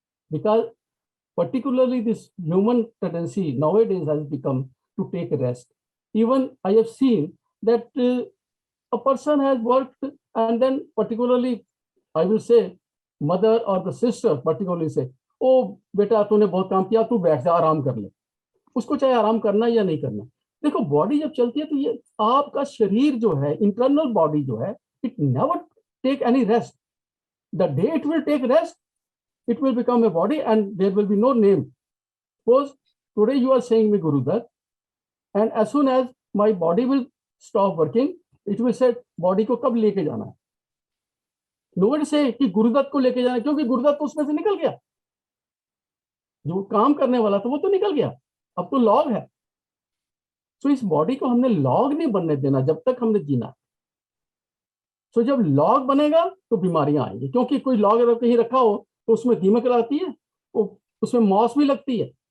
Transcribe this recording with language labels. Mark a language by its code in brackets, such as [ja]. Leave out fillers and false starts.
[en] Because particularly this human tendency nowadays has become to take a rest. Even I have seen that a person has worked and then particularly, I will say, mother or the sister particularly say, [hi] ओ बेटा तूने बहुत काम किया, तू बैठ जा, आराम कर ले. उसको चाहे आराम करना या नहीं करना. देखो बॉडी जब चलती है तो ये आपका शरीर जो है, इंटरनल बॉडी जो है, [en] it never take any rest. The day it will take rest, it will become a body and there will be no name. Suppose today you are saying me Gurudat, and as soon as my body will stop working, it will say body [hi] को कब लेके जाना है. [en] Nobody say [hi] कि गुरुदत्त को लेके जाना, क्योंकि गुरुदत्त तो उसमें से निकल गया. जो काम करने वाला था वो तो निकल गया, अब तो लॉग है. सो इस बॉडी को हमने लॉग नहीं बनने देना जब तक हमने जीना. सो जब लॉग बनेगा तो बीमारियां आएंगी, क्योंकि कोई लॉग अगर कहीं रखा हो तो उसमें दीमक लगती है, उसमें मॉस भी लगती है.